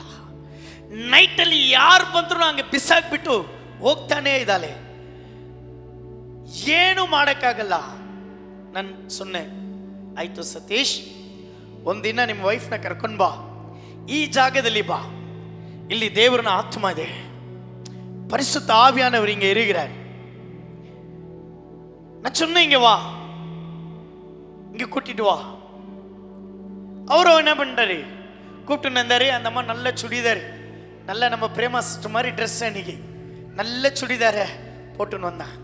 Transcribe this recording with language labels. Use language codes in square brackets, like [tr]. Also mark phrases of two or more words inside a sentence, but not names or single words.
[kn] ನೈಟಲ್ಲಿ ಯಾರು ಬಂದ್ರು ಹಂಗೆ ಬಿಸಾಕ್ಬಿಟ್ಟು ಹೋಗ್ತಾನೆ ಇದ್ದಾಳೆ. ಏನು ಮಾಡೋಕ್ಕಾಗಲ್ಲ. ನಾನು ಸುಮ್ಮನೆ ಆಯ್ತು ಸತೀಶ್, ಒಂದಿನ ನಿಮ್ಮ ವೈಫ್ನ ಕರ್ಕೊಂಡು ಬಾ, ಈ ಜಾಗದಲ್ಲಿ ಬಾ, ಇಲ್ಲಿ ದೇವರನ ಆತ್ಮ ಇದೆ, [ta] பரிசுத்த ஆவியானவர் இங்க இருக்கிறார். நான் சொன்னேன் இங்க வா, இங்க கூட்டிட்டு வா. அவரும் என்ன பண்றாரு, கூப்பிட்டு வந்தாரு. அந்த அம்மா நல்ல சுடிதார், நல்ல நம்ம பிரேமா சிஸ்டர் மாதிரி ட்ரெஸ், அன்னைக்கு நல்ல சுடிதார போட்டுன்னு வந்தாங்க.